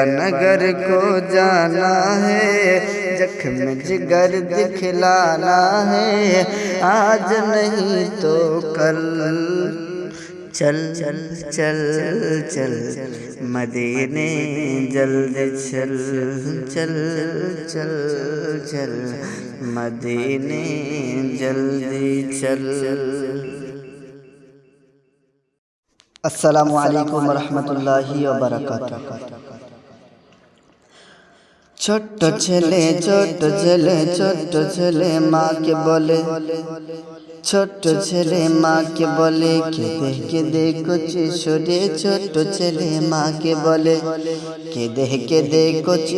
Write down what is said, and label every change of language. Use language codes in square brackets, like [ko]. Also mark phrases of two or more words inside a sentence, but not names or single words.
[ur] نگر کو جانا ہے زخم جگر دکھلانا ہے آج نہیں تو کل چل چل چل چل مدینے جلد چل چل چل چل مدینے جلدی چل [ar] السلام علیکم ورحمۃ اللہ وبرکاتہ [bn] ছোট্ট ছেলে মাকে বলে ছোট্ট ছেলে মাকে বলে কেঁদে কেঁদে কচি সুরে ছোট্ট ছেলে মাকে বলে কেঁদে কেঁদে কচি